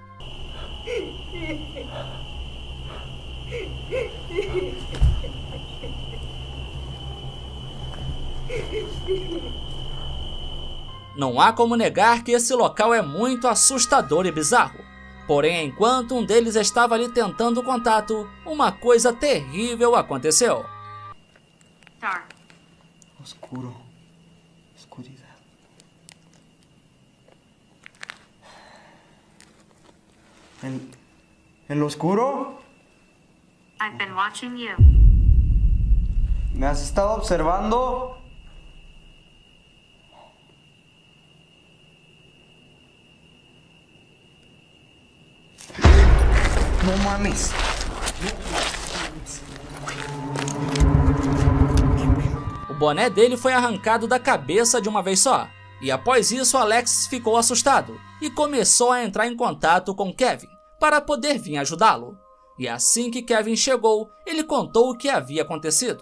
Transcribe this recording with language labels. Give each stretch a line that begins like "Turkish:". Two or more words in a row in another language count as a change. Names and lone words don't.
Portuguese: Não há como negar que esse local é muito assustador e bizarro. Porém, enquanto um deles estava ali tentando contato, uma coisa terrível aconteceu.
English: Dark.
Spanish: Oscuro. Oscuridad. ¿En lo oscuro?
English: I've been watching you.
Spanish: ¿Me has estado observando? No mames.
Portuguese: O boné dele foi arrancado da cabeça de uma vez só, e após isso Alex ficou assustado e começou a entrar em contato com Kevin para poder vir ajudá-lo. E assim que Kevin chegou, ele contou o que havia acontecido.